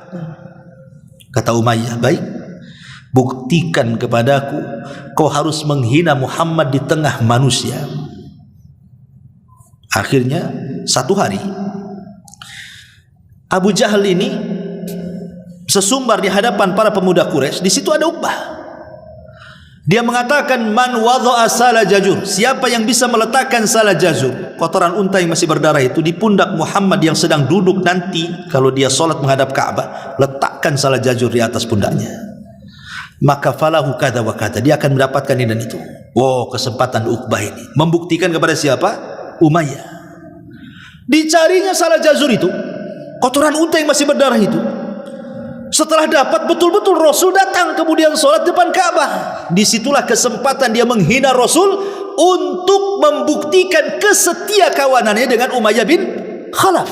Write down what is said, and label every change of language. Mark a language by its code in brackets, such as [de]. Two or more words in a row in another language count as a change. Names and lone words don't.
[id] Kata Umayyah, baik, buktikan kepadaku kau harus menghina Muhammad di tengah manusia. Akhirnya satu hari Abu Jahal ini sesumbar di hadapan para pemuda Quraisy. Di situ ada Uqbah. Dia mengatakan, [ar] من وضع سلا جزور, [id] siapa yang bisa meletakkan [ar] سلا جزور, [id] kotoran unta yang masih berdarah itu, di pundak Muhammad yang sedang duduk nanti kalau dia solat menghadap Ka'bah, letakkan [ar] سلا جزور [id] di atas pundaknya, maka [ar] فله كذا وكذا, [id] dia akan mendapatkan ini dan itu. Wow, kesempatan Uqbah ini membuktikan kepada siapa? Umayyah. Dicarinya [ar] سلا جزور [id] itu, kotoran unta yang masih berdarah itu. Setelah dapat, betul-betul Rasul datang kemudian sholat depan Ka'bah. Disitulah kesempatan dia menghina Rasul untuk membuktikan kesetia kawanannya dengan Umayyah bin Khalaf.